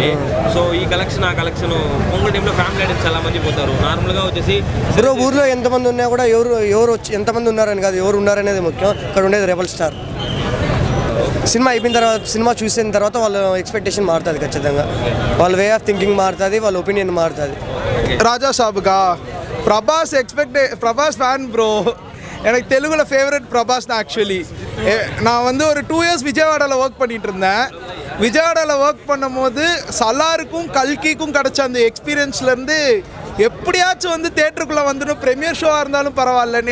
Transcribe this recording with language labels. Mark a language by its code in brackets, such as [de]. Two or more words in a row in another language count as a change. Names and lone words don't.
[te] సో ఈ కలెక్షన్ ఆ కలెక్షన్ పొంగల్ టైంలో ఫ్యామిలీ ఐడెంట్స్ చాలా మంది పోతారు. నార్మల్గా వచ్చేసి బ్రో ఊర్లో ఎంతమంది ఉన్నా కూడా ఎవరు వచ్చి ఎంతమంది ఉన్నారని కాదు, ఎవరు ఉన్నారనేది ముఖ్యం. ఇక్కడ ఉండేది రెబల్ స్టార్. సినిమా అయిపోయిన తర్వాత, సినిమా చూసిన తర్వాత వాళ్ళ ఎక్స్పెక్టేషన్ మారుతుంది ఖచ్చితంగా. వాళ్ళ [en] way of thinking [te] మారుతుంది, వాళ్ళ ఒపీనియన్ మారుతుంది. [ta] ராஜா சாபுக்கா பிரபாஸ் ஃபேன் ப்ரோ. எனக்கு தெலுங்குல ஃபேவரட் பிரபாஸ் தான் ஆக்சுவலி. நான் வந்து ஒரு 2 years விஜயவாடாவில் ஒர்க் பண்ணிட்டு இருந்தேன். விஜயவாடாவில் ஒர்க் பண்ணும்போது சலாருக்கும் கல்கிக்கும் கிடச்ச அந்த எக்ஸ்பீரியன்ஸ்லேருந்து எப்படியாச்சும் வந்து தேட்டருக்குள்ளே வந்துடும், ப்ரீமியர் ஷோவாக இருந்தாலும் பரவாயில்லன்னு.